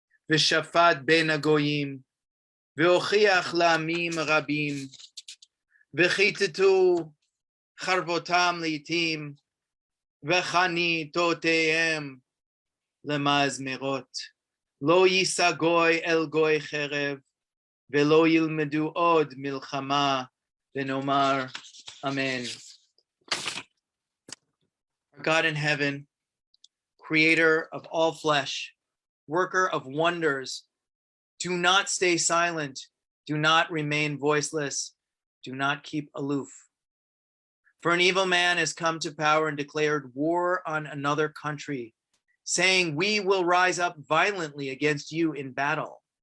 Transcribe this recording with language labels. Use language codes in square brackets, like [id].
[he] v'shafat ben hagoyim והוכיח לעמים רבים, וכיתתו חרבותם לעתים, וחניתותיהם למזמרות. לא יישא גוי אל גוי חרב, ולא ילמדו עוד מלחמה, ונאמר אמן. [en] Our God in heaven, creator of all flesh, worker of wonders, do not stay silent, do not remain voiceless, do not keep aloof. For an evil man has come to power and declared war on another country, saying, we will rise up violently against you in battle.